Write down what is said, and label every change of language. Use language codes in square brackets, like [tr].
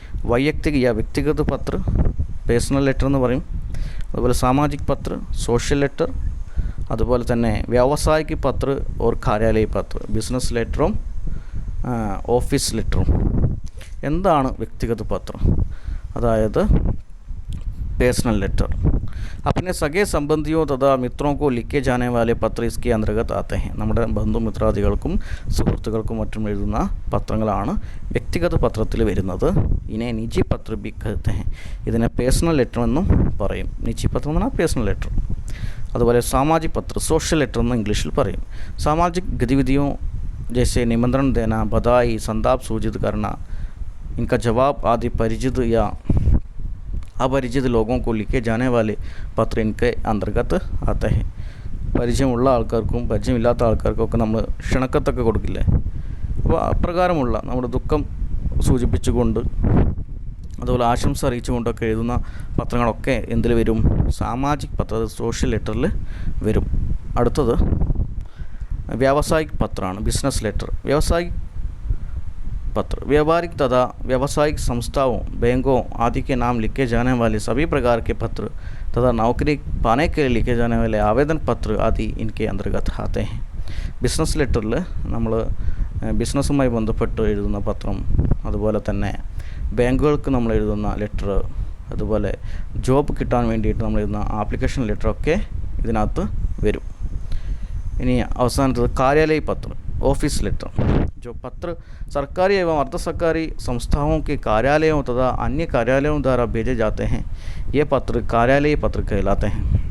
[ml] വൈയക്തിക യാ വ്യക്തിഗത പത്ര, personal letter എന്ന് പറയും. അതുപോലെ സാമാജിക് പത്ര, സോഷ്യൽ ലെറ്റർ, അതുപോലെ തന്നെ വ്യാവസായിക് പത്ര ഓർ കാര്യാലയ പത്ര, ബിസിനസ് ലെറ്ററും ഓഫീസ് ലെറ്ററും. എന്താണ് വ്യക്തിഗത പത്രം? അതായത് പേഴ്സണൽ ലെറ്റർ [hi] अपने सगे संबंधियों तथा मित्रों को लिखे जाने वाले पत्र इसके अंतर्गत आते हैं. [ml] നമ്മുടെ ബന്ധുമിത്രാദികൾക്കും സുഹൃത്തുക്കൾക്കും മറ്റും എഴുതുന്ന പത്രങ്ങളാണ് വ്യക്തിഗത പത്രത്തിൽ വരുന്നത്. ഇതിനെ [hi] നിജി പത്ര ബി कहते हैं. [ml] ഇതിനെ പേഴ്സണൽ ലെറ്റർ എന്നും പറയും. നിജി പത്രം എന്ന് പറഞ്ഞാൽ പേഴ്സണൽ ലെറ്റർ. അതുപോലെ സാമാജിക് പത്ര, സോഷ്യൽ ലെറ്റർ എന്ന് ഇംഗ്ലീഷിൽ പറയും. [hi] സാമാജിക് गतिविधियों जैसे निमंत्रण देना, बधाई, संताप सूचित करना, इनका जवाब आदि परिचित या अपरिचित लोगों को लिखे जाने वाले पत्र इनके अंतर्गत आते हैं. [ml] പരിചയമുള്ള ആൾക്കാർക്കും പരിചയമില്ലാത്ത ആൾക്കാർക്കൊക്കെ നമ്മൾ ക്ഷണക്കത്തൊക്കെ കൊടുക്കില്ലേ? അപ്പോൾ അപ്രകാരമുള്ള നമ്മുടെ ദുഃഖം സൂചിപ്പിച്ചുകൊണ്ട് അതുപോലെ ആശംസ അറിയിച്ചുകൊണ്ടൊക്കെ എഴുതുന്ന പത്രങ്ങളൊക്കെ എന്തിൽ വരും? സാമാജിക് പത്ര, സോഷ്യൽ ലെറ്ററിൽ വരും. അടുത്തത് വ്യാവസായിക് പത്രമാണ്, ബിസിനസ് ലെറ്റർ. [hi] വ്യാവസായിക് पत्र व्यापारिक तथा व्यावसायिक संस्थाओं, बैंकों आदि के नाम लिखे जाने वाले सभी प्रकार के पत्र तथा नौकरी पाने के लिए लिखे जाने वाले आवेदन पत्र आदि इनके अंतर्गत आते हैं. [ml] ബിസിനസ് ലെറ്ററിൽ നമ്മൾ ബിസിനസ്സുമായി ബന്ധപ്പെട്ട് എഴുതുന്ന പത്രം, അതുപോലെ തന്നെ ബാങ്കുകൾക്ക് നമ്മൾ എഴുതുന്ന ലെറ്റർ, അതുപോലെ ജോബ് കിട്ടാൻ വേണ്ടിയിട്ട് നമ്മൾ ഇടുന്ന ആപ്ലിക്കേഷൻ ലെറ്ററൊക്കെ ഇതിനകത്ത് വരും. ഇനി അവസാനത്തത് [hi] कार्यालय पत्र, ऑफिस लेटर। जो पत्र सरकारी एवं अर्ध सरकारी संस्थाओं के कार्यालयों तथा अन्य कार्यालयों द्वारा भेजे जाते हैं, ये पत्र कार्यालय पत्र कहलाते हैं.